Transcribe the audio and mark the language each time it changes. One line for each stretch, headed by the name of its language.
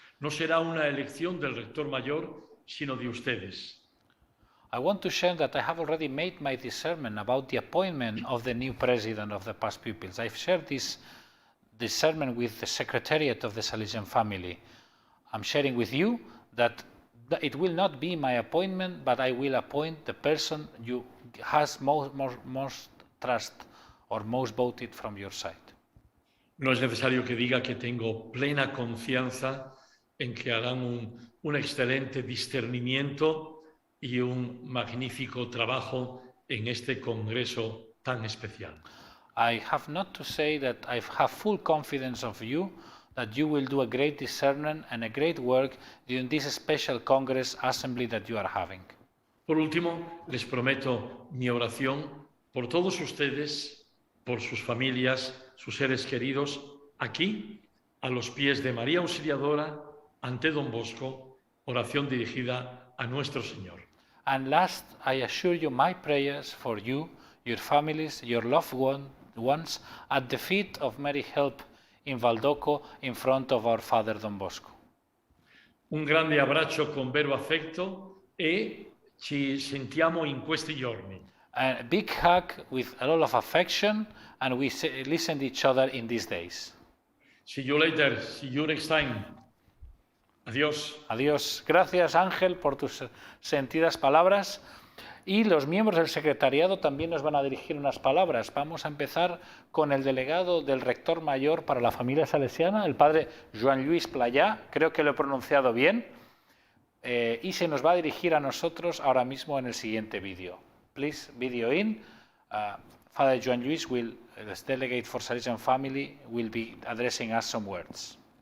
Spanish: No será una elección del rector mayor, sino de ustedes.
English: I want to share that I have already made my discernment about the appointment of the new president of the past pupils. I've shared this discernment with the secretariat of the Salesian family. I'm sharing with you that it will not be my appointment, but I will appoint the person you has most trust or most voted from your side.
Spanish: No es necesario que diga que tengo plena confianza en que harán un excelente discernimiento y un magnífico trabajo en este congreso tan especial.
English: I have not to say that I have full confidence of you, that you will do a great discernment and a great work during this special Congress assembly that you are having.
Spanish: Por último, les prometo mi oración por todos ustedes, por sus familias, sus seres queridos, aquí, a los pies de María Auxiliadora, ante Don Bosco, oración dirigida a nuestro Señor.
English: And last, I assure you my prayers for you, your families, your loved ones, at the feet of Mary Help in Valdoco, in front of our Father Don Bosco.
Italian: Un grande abbraccio con vero affetto e ci sentiamo in questi giorni.
English: A big hug with a lot of affection, and we listen to each other in these days. See you later. See you next time. Adiós.
Spanish: Adiós. Gracias, Ángel, por tus sentidas palabras. Y los miembros del secretariado también nos van a dirigir unas palabras. Vamos a empezar con el delegado del rector mayor para la familia salesiana, el padre Joan Lluís Playà, creo que lo he pronunciado bien, y se nos va a dirigir a nosotros ahora mismo en el siguiente vídeo.
English: Please, video in. Father Joan Lluís, as delegate for Salesian family, will be addressing us some words.